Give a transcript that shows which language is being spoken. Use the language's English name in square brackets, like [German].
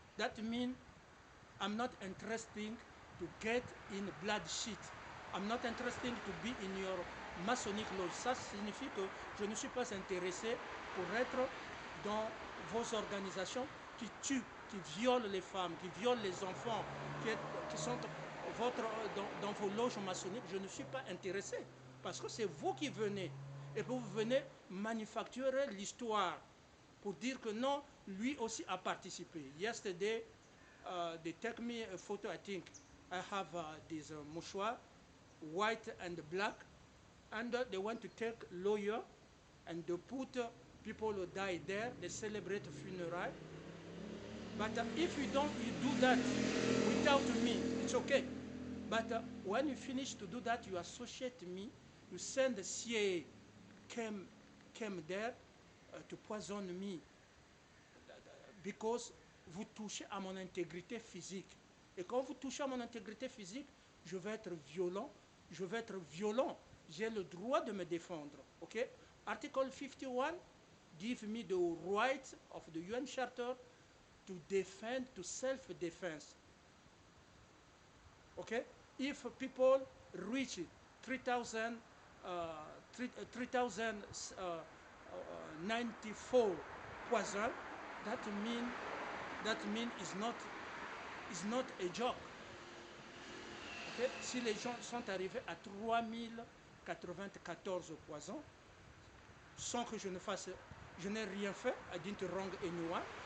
[English] That means I'm not interested to get in blood sheet. I'm not interested to be in your Masonic lodge. [French] Ça signifie que je ne suis pas intéressé pour être dans vos organisations qui tuent, qui violent les femmes, qui violent les enfants, qui sont dans vos loges maçonniques. Je ne suis pas intéressé parce que c'est vous qui venez et vous venez manufacturer l'histoire pour dire que non, lui aussi a participé. [English] Yesterday, they take me a photo. I think I have this mouchoir, white and black, and they want to take lawyer and they put people who die there. They celebrate a funeral. But if you do that without me, it's okay. But when you finish to do that, you associate me. You send the CIA came there to poison me because [French] vous touchez à mon intégrité physique. Et quand vous touchez à mon intégrité physique, je vais être violent. Je vais être violent. J'ai le droit de me défendre. [English] Okay? Article 51 give me the right of the UN Charter to defend, to self-defense. Okay? If people reach 3094 poison, that mean is not a joke. Okay? [French] Si les gens sont arrivés à 3094 poisons, sans que je n'ai rien fait, [English] I didn't wrong anyone.